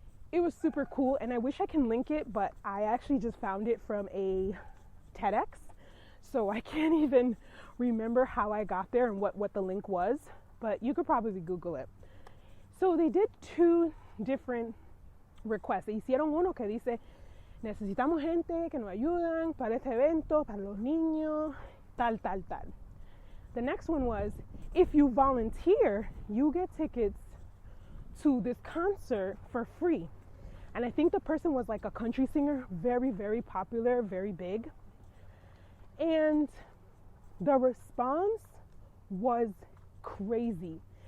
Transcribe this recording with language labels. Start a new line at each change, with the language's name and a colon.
English: It was super cool, and I wish I can link it, but I actually just found it from a TEDx, so I can't even remember how I got there and what the link was, but you could probably Google it. So they did two different requests.
Spanish: Hicieron uno que dice, necesitamos gente que nos ayudan para este evento, para los niños, tal.
English: The next one was, if you volunteer, you get tickets to this concert for free. And I think the person was like a country singer, very, very popular, very big. And the response was crazy.